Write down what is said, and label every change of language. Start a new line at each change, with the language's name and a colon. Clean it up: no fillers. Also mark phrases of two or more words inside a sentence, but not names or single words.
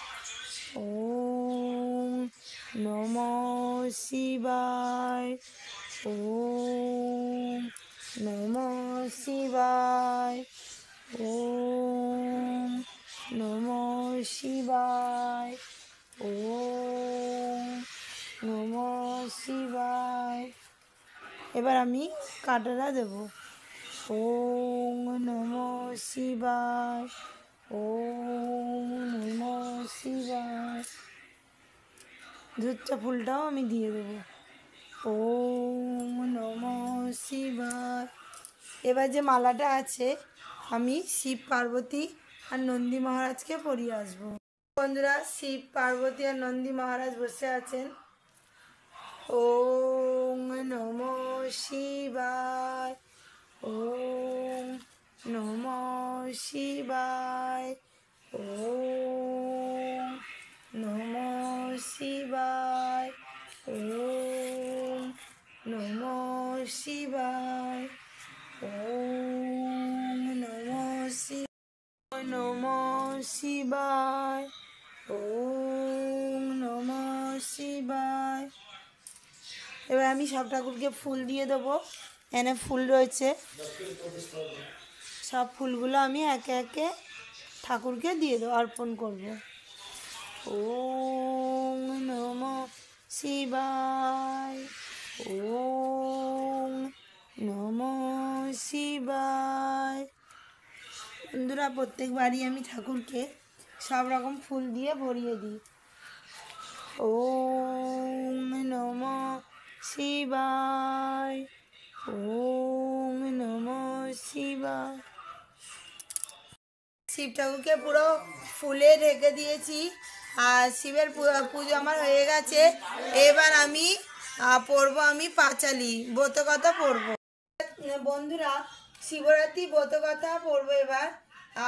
Sanskrit: ওং নমো শিবায়, ওং নমো শিবায়, ওং নমো শিবায়, ওং নমো শিবায়।
Bangla: এবার আমি কাটাটা দেব।
Sanskrit: ওং নমো শিবায়, ওং নমো শিবায়।
Bangla: ধূপটা ফুলটাও আমি দিয়ে দেবো।
Sanskrit: ওং নমো শিবায়।
Bangla: এবার যে মালাটা আছে আমি শিব পার্বতী আর নন্দী মহারাজকে পরিয়ে আসবো। বন্ধুরা, শিব পার্বতী আর নন্দী মহারাজ বসে আছেন।
Sanskrit: ওং নমো শিবায়, ওং নমো শিবায়, ওং নমো শিবায়, ওং নমো শিবায়, ওং নমো শিবায়, নমো শিবায়, ওং নমো শিবায়।
Bangla: এবার আমি সব ঠাকুরকে ফুল দিয়ে দেবো। এনে ফুল রয়েছে, সব ফুলগুলো আমি একে একে ঠাকুরকে দিয়ে দেবো, অর্পণ করব।
Sanskrit: ওং নমো শিবায়, ওং নমো শিবায়।
Bangla: বন্ধুরা, প্রত্যেকবারই আমি ঠাকুরকে সব রকম ফুল দিয়ে ভরিয়ে দিই।
Sanskrit: ওং নমো শিবায়, ওং নমো শিবায়।
Bangla: শিব ঠাকুরকে পুরো ফুলে ঢেকে দিয়েছি আর শিবের পুজো আমার হয়ে গেছে। এবার আমি পড়বো আমি পাঁচালি ব্রতকথা পড়বো। বন্ধুরা, শিবরাত্রি ব্রতকথা পড়বো এবার।